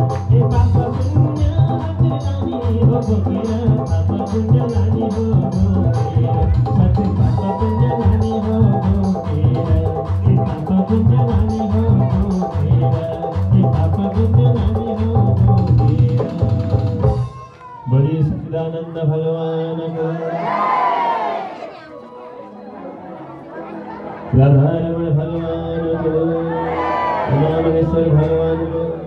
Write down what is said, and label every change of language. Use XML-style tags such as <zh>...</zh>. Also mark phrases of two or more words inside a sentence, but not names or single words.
<ne>ए पाप पुण्य हात नानी हो बोकेर, पाप पुण्य नानी हो बोकेर। साथै पाप पुण्य नानी हो बोकेर, ए पाप पुण्य नानी हो बोकेर, ए पाप पुण्य नानी हो बोकेर।</ne> <hi>बोलिए सच्चिदानंद भगवान को। राधा रमण भगवान को, रामेश्वर भगवान को।</hi>